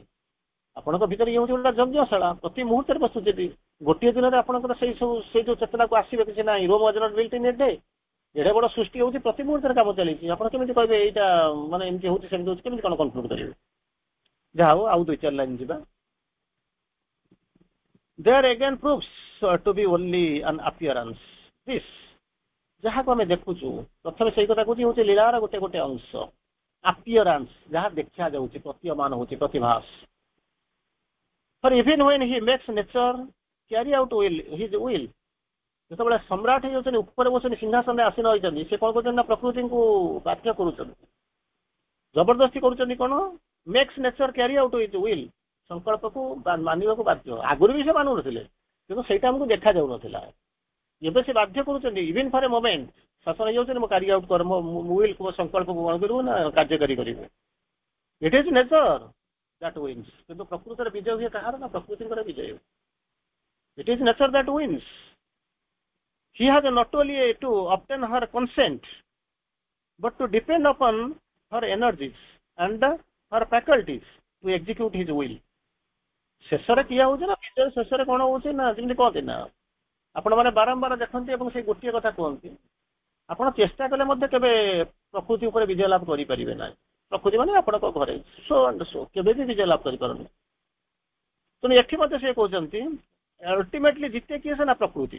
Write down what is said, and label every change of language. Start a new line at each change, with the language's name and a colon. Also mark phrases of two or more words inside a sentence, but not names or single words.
Odia: ଆପଣଙ୍କ ଭିତରେ ଇଏ ହେଉଛି ଗୋଟେ ଯଜ୍ଞଶାଳା, ପ୍ରତି ମୁହୂର୍ତ୍ତରେ ପ୍ରସ୍ତୁତି। ଗୋଟିଏ ଦିନରେ ଆପଣଙ୍କର ସେଇ ଯୋଉ ଚେତନାକୁ ଆସିବେ କିଛି ନାହିଁ।
English: Rome was not built in a day.
Odia: ଏଡେ ବଡ ସୃଷ୍ଟି ହେଉଛି, ପ୍ରତି ମୁହୂର୍ତ୍ତରେ କାମ ଚାଲିଛି। ଆପଣ କେମିତି କହିବେ ଏଇଟା ମାନେ ଏମିତି ହେଉଛି, ସେମିତି ହେଉଛି, କେମିତି କଣ କନକ୍ଲୁଡ୍ କରିବେ? ଯାହା ହଉ ଆଉ 2-4 ଲାଇନ୍ ଯିବା।
English: There again proves to be only an appearance.
Odia: This ଯାହାକୁ ଆମେ ଦେଖୁଛୁ ପ୍ରଥମେ ସେଇ କଥା କହୁଛି ହଉଛି ଲୀଳାର ଗୋଟେ ଗୋଟେ ଅଂଶ। appearance ଯାହା ଦେଖା ଯାଉଛି, ପ୍ରତୀୟମାନ ହଉଛି, ପ୍ରତିଭାସ।
English: For even when he makes nature carry out his will,
Odia: ଯେତେବେଳେ ସମ୍ରାଟ ହେଇଯାଉଛନ୍ତି, ଉପରେ ବସୁଛନ୍ତି, ସିଂହାସନରେ ଆସୀନ ହୋଇଛନ୍ତି, ସେ କଣ କରୁଛନ୍ତି ନା ପ୍ରକୃତିକୁ ବାଧ୍ୟ କରୁଛନ୍ତି, ଜବରଦସ୍ତି କରୁଛନ୍ତି। କଣ?
English: makes nature carry out his will,
Odia: ସଂକଳ୍ପକୁ ମାନିବାକୁ ବାଧ୍ୟ। ଆଗରୁ ବି ସେ ମାନୁନଥିଲେ, କିନ୍ତୁ ସେଇଟା ଆମକୁ ଦେଖାଯାଉନଥିଲା। ଏବେ ସେ ବାଧ୍ୟ କରୁଛନ୍ତି,
English: even for a moment
Odia: ଶାସନ ହେଇଯାଉଛନ୍ତି, ମୁଁ
English: carry out
Odia: କର, ମୋ ୱିଲ୍ ମୋ ସଂକଳ୍ପକୁ କଣ କରିବୁ ନା କାର୍ଯ୍ୟକାରୀ କରିବୁ।
English: it is nature that wins.
Odia: କିନ୍ତୁ ପ୍ରକୃତିର ବିଜୟ ହୁଏ କାହାର? ନା ପ୍ରକୃତିଙ୍କର ବିଜୟ।
English: it is nature that wins. He has not only to obtain her consent, but to depend upon her energies and her faculties to execute his will.
Odia: ଶେଷରେ କିଏ ହଉଛି ନା ବିଜୟ ଶେଷରେ କଣ ହଉଛି ନା ଯେମିତି କହନ୍ତି ନା ଆପଣମାନେ ବାରମ୍ବାର ଦେଖନ୍ତି ଏବଂ ସେଇ ଗୋଟିଏ କଥା କୁହନ୍ତି, ଆପଣ ଚେଷ୍ଟା କଲେ ମଧ୍ୟ କେବେ ପ୍ରକୃତି ଉପରେ ବିଜୟ ଲାଭ କରିପାରିବେ ନାହିଁ। ପ୍ରକୃତି ମାନେ ଆପଣଙ୍କ ଘରେ
English: so and so
Odia: କେବେ ବି ବିଜୟ ଲାଭ କରିପାରୁନି। ତେଣୁ ଏଠି ମଧ୍ୟ ସେ କହୁଛନ୍ତି ଅଲ୍ଟିମେଟଲି ଜିତେ କିଏ ସେ ନା ପ୍ରକୃତି।